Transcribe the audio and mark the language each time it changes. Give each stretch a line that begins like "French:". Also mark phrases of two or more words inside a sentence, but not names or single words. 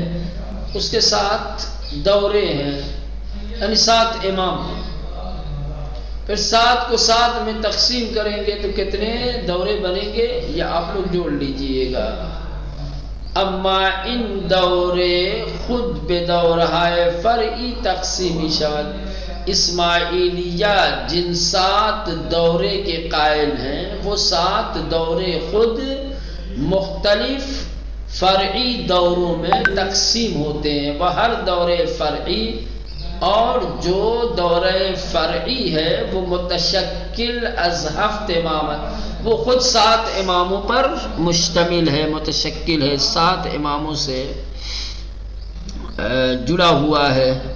Urdu: اس کے 7 دورے ہیں، یعنی 7 امام. پھر 7 کو 7 میں تقسیم کریں گے تو کتنے دورے بنیں گے یہ آپ لوگ جوڑ لیجئے گا.
Persian: اما ان دورے خود بے دورہائے فرعی تقسیمی شود.
Urdu: اسماعیلیہ جن 7 دورے کے قائل ہیں وہ 7 دورے خود مختلف فرعی دوروں میں تقسیم ہوتے ہیں. وہ ہر دورے فرعی اور جو دورہ فرعی ہے وہ
Persian: متشکل از 7 امامت،
Urdu: وہ خود 7 اماموں پر مشتمل ہے، متشکل ہے، 7 اماموں سے جڑا ہوا ہے.